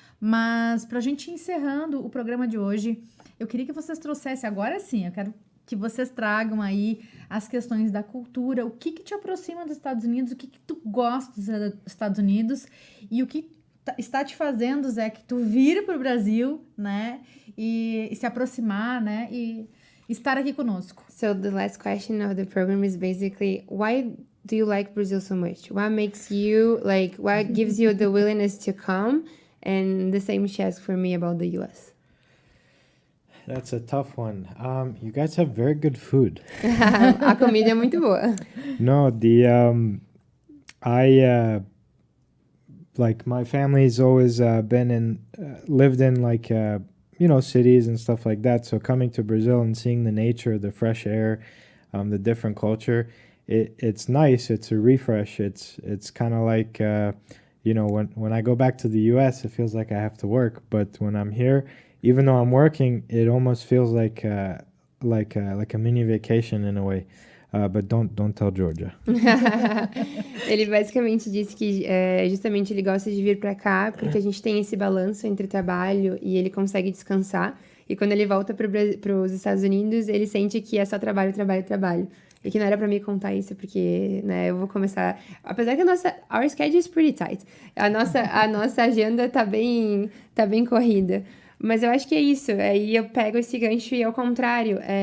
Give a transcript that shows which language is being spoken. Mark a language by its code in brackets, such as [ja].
[pt] Mas pra gente ir encerrando o programa de hoje, eu queria que vocês trouxessem, agora sim, eu quero que vocês tragam aí as questões da cultura, o que te aproxima dos Estados Unidos, o que tu gosta dos Estados Unidos e o que está te fazendo, Zé, que tu vir pro Brasil, né? E se aproximar, né? E estar aqui conosco. [en] So the last question of the program is basically, why do you like Brazil so much? What makes you, what gives you the willingness to come? And the same she asked for me about the US. that's a tough one. You guys have very good food. [pt] A comida é muito boa. [en] No, like my family's always lived in cities and stuff like that. So coming to Brazil and seeing the nature, the fresh air, the different culture, it's nice. It's a refresh. It's kind of like when I go back to the U.S., it feels like I have to work. But when I'm here, even though I'm working, it almost feels like a mini vacation in a way. But don't tell Georgia. [pt] Ele basicamente disse que justamente ele gosta de vir pra cá porque a gente tem esse balanço entre trabalho e ele consegue descansar. E quando ele volta pros Estados Unidos, ele sente que é só trabalho, trabalho, trabalho. E que não era pra mim contar isso, porque, né, eu vou começar... Apesar que [en] our schedule is pretty tight. [pt] A nossa agenda tá bem corrida. Mas eu acho que é isso. Aí eu pego esse gancho e ao contrário.